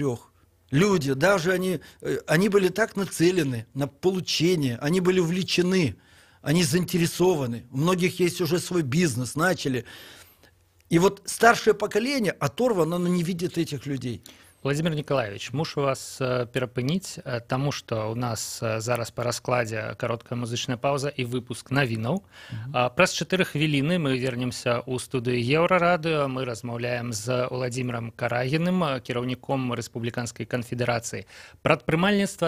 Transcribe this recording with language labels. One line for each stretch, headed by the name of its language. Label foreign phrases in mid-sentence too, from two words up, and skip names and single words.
Russian: Люди, даже они были так нацелены на получение, они были увлечены, они заинтересованы. У многих есть уже свой бизнес, начали. И вот старшее поколение оторвано, оно не видит этих людей. Владимир Николаевич,
Belarusian: мушу вас перапыніць, таму што у нас зараз па раскладзе кароткая музычная паўза і выпуск навінаў. Праз 4 хвіліны мы вернемся ў студыю Еўрарадыё. Мы размаўляем з Владзімірам Карагіным, кіраўніком Рэспубліканскай канфедэрацыі прадпрымальніцтва.